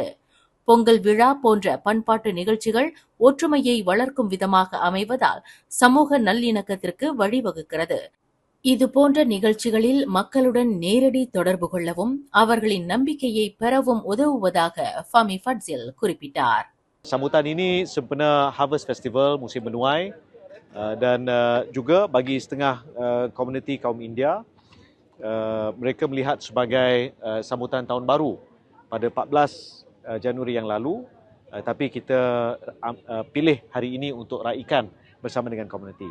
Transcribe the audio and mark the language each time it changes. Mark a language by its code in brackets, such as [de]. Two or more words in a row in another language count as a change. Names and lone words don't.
[ta] பொங்கல் விழா போன்ற பண்பாட்டு நிகழ்ச்சிகள் ஒற்றுமையை வளர்க்கும் விதமாக அமைவதால் சமூக நல்லிணக்கத்திற்கு வழிவகுக்கிறது. இதுபோன்ற நிகழ்ச்சிகளில் மக்களுடன் நேரடி தொடர்பு கொள்ளவும் அவர்களின் நம்பிக்கையை பெறவும் உதவுவதாக ஃபாமி ஃபட்சேல் குறிப்பிட்டார். [ms] Sambutan ini sempena [en] Harvest Festival [ms] musim menuai dan juga bagi setengah komuniti kaum India, mereka melihat sebagai sambutan tahun baru pada 14 Januari yang lalu, tapi kita pilih hari ini untuk raikan bersama dengan komuniti.